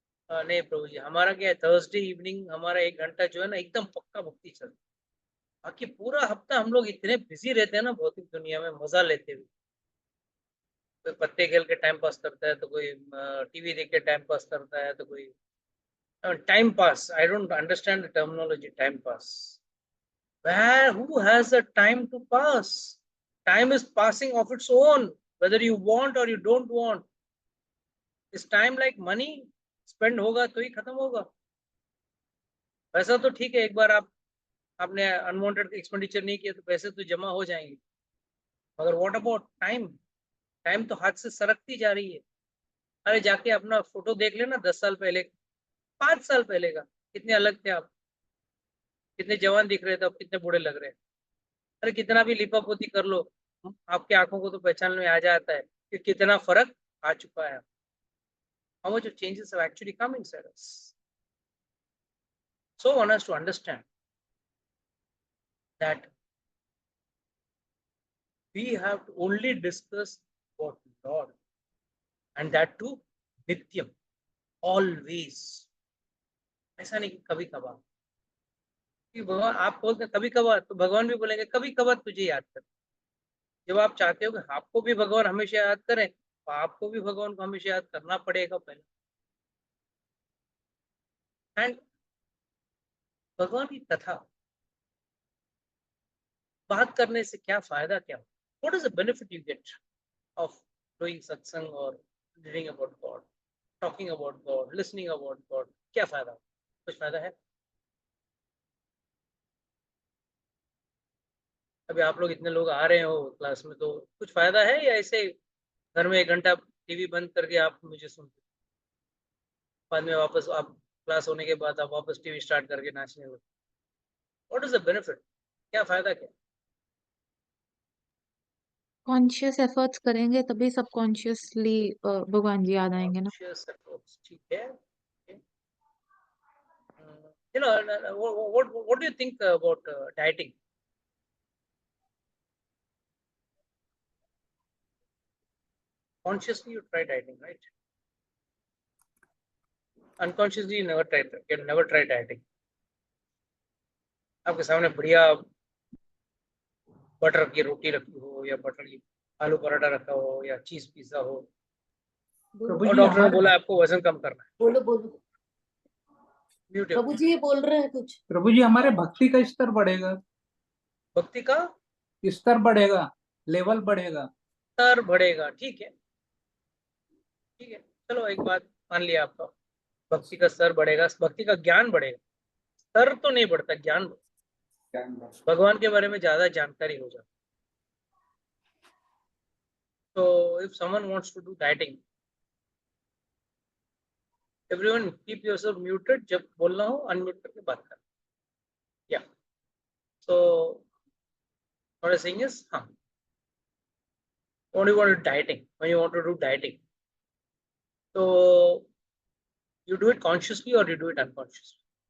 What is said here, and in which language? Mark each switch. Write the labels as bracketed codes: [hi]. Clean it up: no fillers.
[hi] नहीं प्रभु जी, हमारा क्या है, थर्सडे इवनिंग हमारा 1 घंटा जो है ना एकदम पक्का भक्ति चलता है। बाकी पूरा हफ्ता हम लोग इतने बिजी रहते हैं ना भौतिक दुनिया में, मजा लेते हुए। कोई पत्ते खेल के टाइम पास करता है, तो कोई टीवी देख के टाइम पास करता है, तो कोई time pass. [en] I don't understand the terminology time pass. Where, who has the time to pass? Time is passing of its own, whether you want or you don't want. Is time like money? [hi] Spend होगा तो ही खत्म होगा। पैसा तो ठीक है, एक बार आपने [en] unwanted expenditure [hi] नहीं किया तो पैसे तो जमा हो जाएंगे, मगर [en] What about time? [hi] टाइम तो हाथ से सरकती जा रही है। अरे जाके अपना फोटो देख लेना 10 साल पहले, 5 साल पहले का, कितने अलग थे आप, कितने जवान दिख रहे थे, अब कितने बूढ़े लग रहे हैं। अरे कितना भी लिपापोती कर लो, आपकी आंखों को तो पहचान में आ जाता है कि कितना फर्क आ चुका है। [en] How much of changes have actually come inside us? So one has to understand that we have to only discuss about Lord, and that too nityam, always। [hi] ऐसा नहीं कि कभी कभार। कि भगवान आप बोलते हैं कभी कभार, तो भगवान भी बोलेंगे कभी कभार तुझे याद कर। जब आप चाहते हो कि आपको भी भगवान हमेशा याद करें, तो आपको भी भगवान को हमेशा याद करना पड़ेगा पहले। [en] and [hi] भगवान की कथा बात करने से क्या फायदा, क्या, [en] What is the benefit you get of doing satsang और reading about God, talking about God, listening about God? [hi] क्या फायदा? कुछ फायदा है? अभी आप लोग इतने लोग आ रहे हो क्लास में, तो कुछ फायदा है, या ऐसे घर में 1 घंटा टीवी बंद करके आप मुझे सुनते, बाद में वापस आप क्लास होने के बाद आप वापस टीवी स्टार्ट करके नाचने लगे? [en] What is the benefit? [hi] क्या फायदा, क्या? कॉन्शियस एफर्ट्स करेंगे तभी सबकॉन्शियसली भगवान जी याद आएंगे ना। [en] Conscious approach, [hi] ठीक है। [en] Okay. You know, what do you think about dieting? Consciously you try dieting, right? Unconsciously you never try dieting. [hi] आपके सामने बढ़िया बटर की रोटी रखी हो, या बटर की आलू पराठा रखा हो, या चीज पिज्जा हो, और डॉक्टर ने बोला आपको वजन कम करना है, बोलो बोलो म्यूट। प्रभु जी, ये बोल रहे हैं कुछ। प्रभु जी, हमारे भक्ति का स्तर बढ़ेगा, भक्ति का स्तर बढ़ेगा, लेवल बढ़ेगा, स्तर बढ़ेगा, ठीक है, ठीक है। चलो एक बात मान लिया आपका, भक्ति का स्तर बढ़ेगा, भक्ति का ज्ञान बढ़ेगा। स्तर तो नहीं बढ़ता, ज्ञान बढ़ता, भगवान के बारे में ज्यादा जानकारी हो जाती। [en] तो if someone wants to do dieting, everyone keep yourself muted, [hi] जब बोलना हो अनम्यूट करके बात करना। [en] या so what I'm saying is, what do you want to do dieting? When you want to do dieting, so you do it consciously or you do it unconsciously?